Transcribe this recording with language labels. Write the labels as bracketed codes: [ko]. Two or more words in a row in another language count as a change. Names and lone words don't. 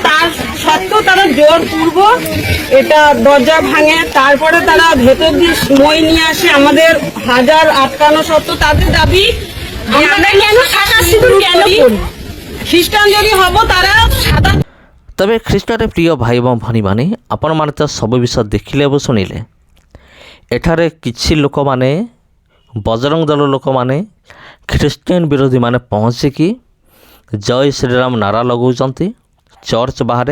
[bn] তার সত্ত্বেও তারা জোর পূর্ব এটা দরজা ভাঙে, তারপরে তারা ভেতর দিয়ে মই নিয়ে আসে। আমাদের হাজার আটকানো সত্ত্বেও তাদের দাবি আমরা কেন সাদা সিঁদুর কেন করি? খ্রিস্টান যদি হব তারা সাদা। [or] তবে ଖ୍ରୀଷ୍ଟରେ ପ୍ରିୟ ଭାଇ ଏବଂ ଭଉଣୀମାନେ, ଆପଣମାନେ ତ ସବୁ ବିଷୟ ଦେଖିଲେ ଏବଂ ଶୁଣିଲେ। ଏଠାରେ କିଛି ଲୋକମାନେ, ବଜରଙ୍ଗ ଦଳ ଲୋକମାନେ, ଖ୍ରୀଷ୍ଟିଆନ ବିରୋଧୀମାନେ ପହଞ୍ଚିକି ଜୟ ଶ୍ରୀରାମ ନାରା ଲଗାଉଛନ୍ତି ଚର୍ଚ୍ଚ ବାହାରେ।